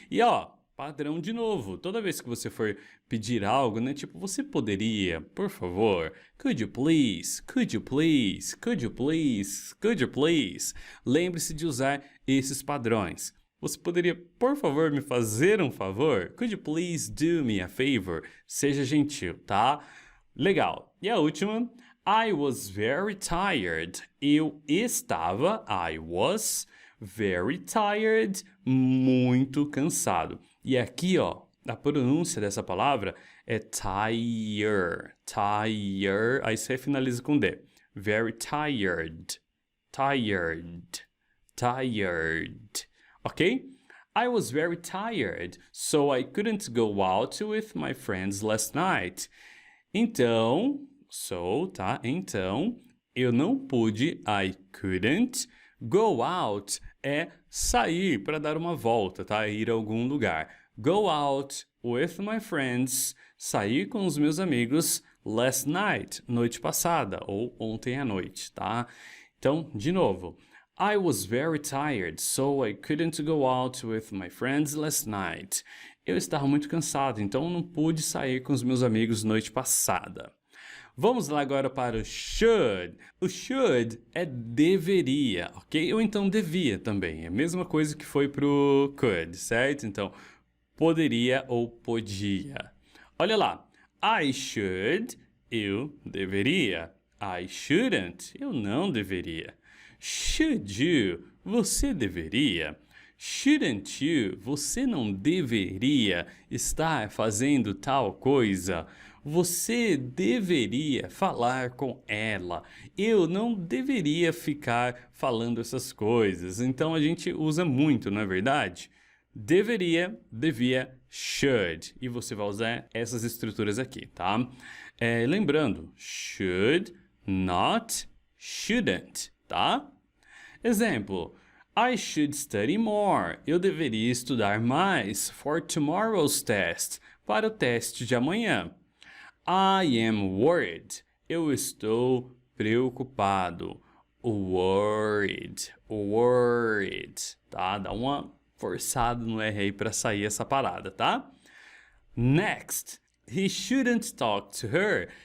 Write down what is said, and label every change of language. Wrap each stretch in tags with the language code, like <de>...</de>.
<pt>E ó, padrão de novo. Toda vez que você for pedir algo, né? Tipo, você poderia, por favor.</pt> <en>Could you please? Could you please? Could you please? Could you please?</en> <pt>Lembre-se de usar esses padrões. Você poderia, por favor, me fazer um favor?</pt> <en>Could you please do me a favor?</en> <pt>Seja gentil, tá? Legal. E a última,</pt> <en>I was very tired.</en> <pt>Eu estava,</pt> <en>I was very tired,</en> <pt>muito cansado. E aqui, ó, a pronúncia dessa palavra é tire, tire, aí você finaliza com D.</pt> <en>Very tired, tired, tired. Ok? I was very tired, so I couldn't go out with my friends last night.</en> <pt>Então, tá? Então, eu não pude,</pt> <en>I couldn't, go out</en> <pt>é sair para dar uma volta, tá? Ir a algum lugar.</pt> <en>Go out with my friends,</en> <pt>sair com os meus amigos</pt> <en>last night,</en> <pt>noite passada, ou ontem à noite, tá? Então, de novo.</pt> <en>I was very tired, so I couldn't go out with my friends last night.</en> <pt>Eu estava muito cansado, então não pude sair com os meus amigos noite passada. Vamos lá agora para o should. O should é deveria, ok? Ou então devia também. É a mesma coisa que foi pro could, certo? Então, poderia ou podia. Olha lá.</pt> <en>I should,</en> <pt>eu deveria.</pt> <en>I shouldn't,</en> <pt>eu não deveria.</pt> <en>Should you?</en> <pt>Você deveria.</pt> <en>Shouldn't you?</en> <pt>Você não deveria estar fazendo tal coisa. Você deveria falar com ela. Eu não deveria ficar falando essas coisas. Então a gente usa muito, não é verdade? Deveria, devia, should. E você vai usar essas estruturas aqui, tá? Lembrando, should, not, shouldn't, tá?</pt> <en>Exemplo, I should study more.</en> <pt>Eu deveria estudar mais</pt> <en>for tomorrow's test,</en> <pt>para o teste de amanhã.</pt> <en>I am worried.</en> <pt>Eu estou preocupado.</pt> <en>Worried, worried, tá?</en> <pt>Dá uma forçada no R aí para sair essa parada, tá?</pt> <en>Next, he shouldn't talk to her.</en>